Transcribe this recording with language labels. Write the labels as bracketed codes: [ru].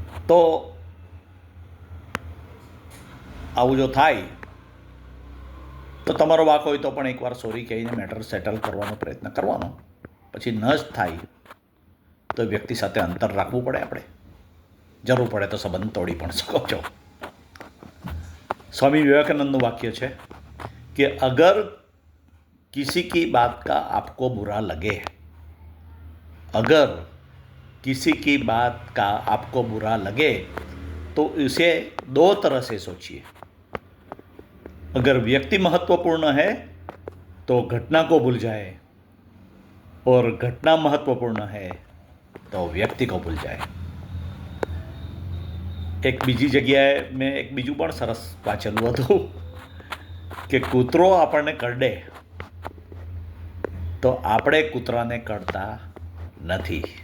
[gu] તો આવું જો થાય તો તમારો વાંક હોય તો પણ એકવાર સોરી કહીને મેટર સેટલ કરવાનો પ્રયત્ન કરવાનો. પછી ન જ થાય તો વ્યક્તિ સાથે અંતર રાખવું પડે. આપણે જરૂર પડે તો સંબંધ તોડી પણ શકો છો. સ્વામી વિવેકાનંદનું વાક્ય છે કે [hi] અગર किसी की बात का आपको बुरा लगे, अगर किसी की बात का आपको बुरा लगे तो इसे दो तरह से सोचिए. अगर व्यक्ति महत्वपूर्ण है तो घटना को भूल जाए, और घटना महत्वपूर्ण है तो व्यक्ति को भूल जाए. [gu] એક બીજી જગ્યાએ મેં એક બીજું પણ સરસ વાંચેલું હતું કે કૂતરો આપણને કરડે તો આપણે કૂતરાને કરડતા નથી.